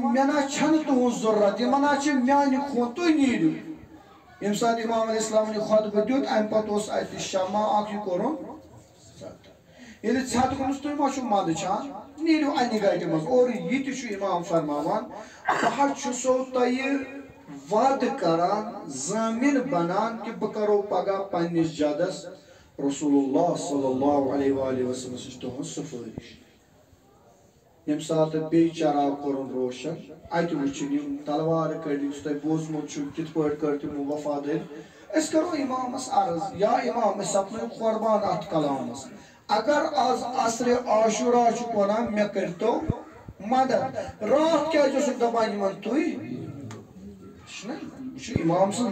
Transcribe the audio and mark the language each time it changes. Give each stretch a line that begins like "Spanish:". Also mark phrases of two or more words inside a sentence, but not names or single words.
Kashmiri: مےٚ نا چھنہٕ تُہنٛز ضروٗرت یِمن نا چھِ میانہِ خوٗن تُہۍ نیٖرِو ییٚمہِ ساتہٕ امام
Arabic: علیہ السلام
Kashmiri: نے خۄطبہٕ دیُت امہِ پتہٕ اوس اتہِ شمع اکھ یہِ کوٚرُن ییٚلہِ ژھٮ۪تہٕ گوٚمُس تُہۍ ما چھُو منٛدچھان نیٖرِو انہِ گٹہِ منٛز اور یہِ تہِ چھُ امام فرماوان بہٕ حظ چھُسو تۄہہِ وعدٕ کران ضٲمِن بنان کہِ بہٕ کرو پگاہ پننِس جدس رسول اللہ
Arabic: صلی اللہ علیہ وآلہ وسلم
Kashmiri: سٕنٛز تُہنٛز سُفٲرِش ییٚمہِ ساتہٕ بیٚیہِ چراغ کوٚرُن روشن اتہِ وٕچھِن یِم تلوار کٔڑۍ یُس تۄہہِ بوٗزمُت چھُ کِتھ پٲٹھۍ کٔر تِمو وفادٲری أسۍ کرو امامس عرض یا امام أسۍ سپنٲیِو قۄربان اتھ کلامس اگر آز عصرِ عاشورا چھُکھ ونان مےٚ کٔرۍتو مدد راتھ کیازِ اوسُکھ دپان یِمن تُہۍ چھُنہ یہِ چھُ امام سٕنٛز